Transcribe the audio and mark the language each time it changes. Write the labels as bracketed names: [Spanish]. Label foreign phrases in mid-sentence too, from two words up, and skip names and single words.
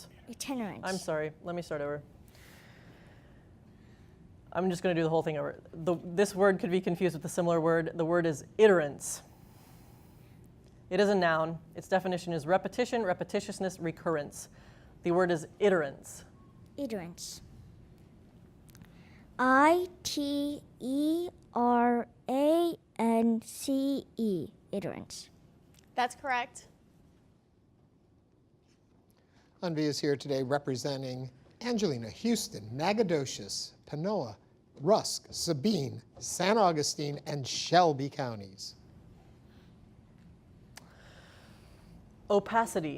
[English] Itinerance. I'm sorry. Let me start over. I'm just going to do the whole thing over. This word could be confused with a similar word. The word is iterance. It is a noun. Its definition is repetition, repetitiousness, recurrence. The word is iterance. Iterance. I-T-E-R-A-N-C-E. Iterance. That's correct. Unvi is here today representing Angelina, Houston, Nacogdoches, Panola, Rusk, Sabine, San Augustine, and Shelby counties. Opacity.